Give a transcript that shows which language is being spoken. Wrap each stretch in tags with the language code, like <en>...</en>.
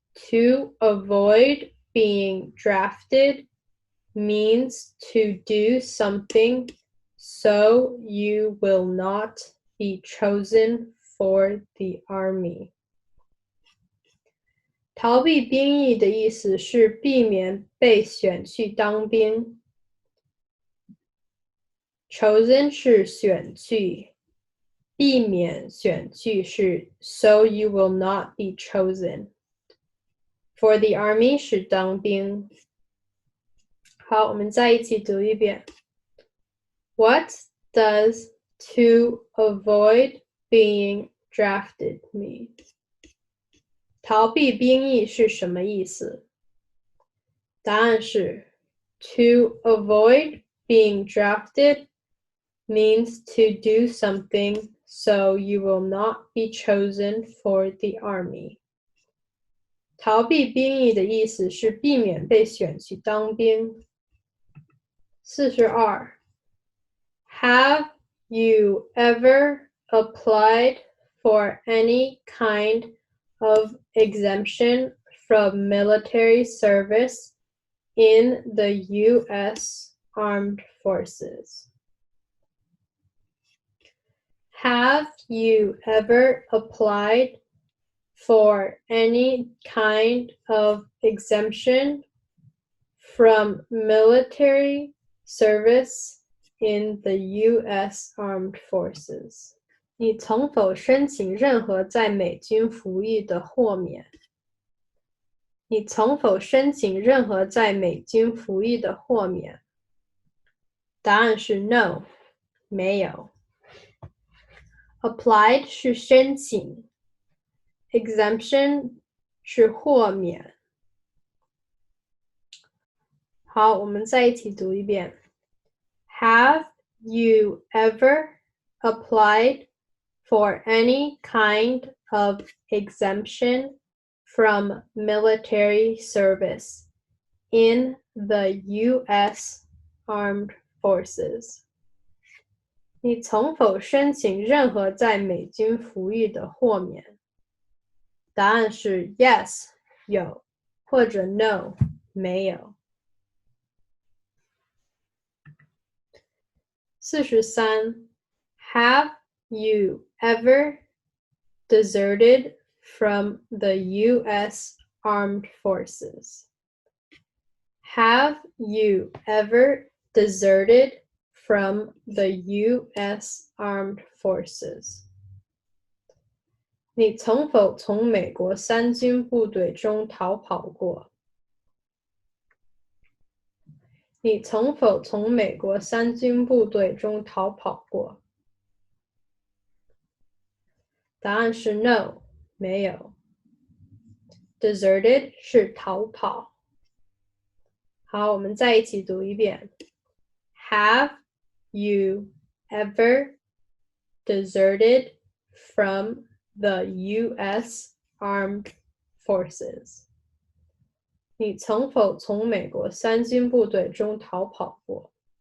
<en>To avoid being drafted means to do something so you will not be chosen for the army.</en> <zh>逃避兵役的意思是避免被选去当兵。 Chosen 是选去，避免选去是</zh> <en>so you will not be chosen. For the army</en> <zh>是当兵。好，我们再一起读一遍。</zh> <en>What does to avoid being drafted mean?</en> <zh>逃避兵役是什么意思？答案是</zh> <en>To avoid being drafted means to do something so you will not be chosen for the army.</en> <zh>逃避兵役的意思是避免被选去当兵。</zh> <en>42 Have you ever applied for any kind of exemption from military service in the U.S. Armed Forces? Have you ever applied for any kind of exemption from military service in the U.S. Armed Forces?</en> <zh>你曾否申请任何在美军服役的豁免？你曾否申请任何在美军服役的豁免？答案是 No， 没有。 Applied 是申请 ，exemption 是豁免。好，我们再一起读一遍。</zh> <en>Have you ever applied for any kind of exemption from military service in the U.S. Armed Forces?</en> <zh>你曾否申请任何在美军服役的豁免？答案是 Yes， 有，或者 No， 没有。</zh> <en>43 Have you ever deserted from the U.S. Armed Forces? Have you ever deserted from the U.S. Armed Forces?</en> <zh>你曾否从美国三军部队中逃跑过？你曾否从美国三军部队中逃跑过？答案是 No， 没有。 Deserted 是逃跑。好，我们再一起读一遍。</zh> <en>Have you ever deserted from the U.S. Armed Forces?</en> <zh>你曾否从美国三军部队中逃跑过？</zh>